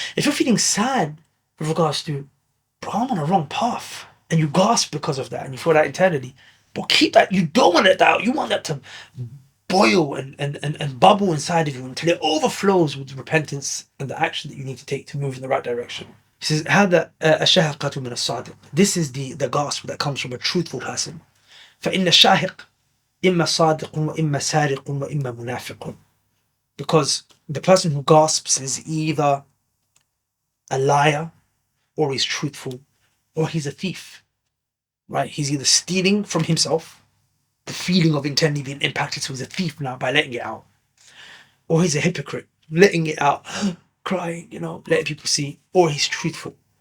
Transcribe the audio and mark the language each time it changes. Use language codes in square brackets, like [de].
[en] If you're feeling sad with regards to, bro, I'm on a wrong path, and you gasp because of that, and you feel that internally, but keep that. You don't want it out. You want that to boil and bubble inside of you until it overflows with repentance and the action that you need to take to move in the right direction. [ar] He says, هذا الشهقة من الصادق. [en] This is the gasp that comes from a truthful person. [ar] فإن الشاهق إما صادق وإما سارق وإما منافق. [en] Because the person who gasps is either a liar, or he's truthful, or he's a thief. Right? He's either stealing from himself, the feeling of internally being impacted, so he's a thief now by letting it out, or he's a hypocrite, letting it out, crying, you know, letting people see, or he's truthful.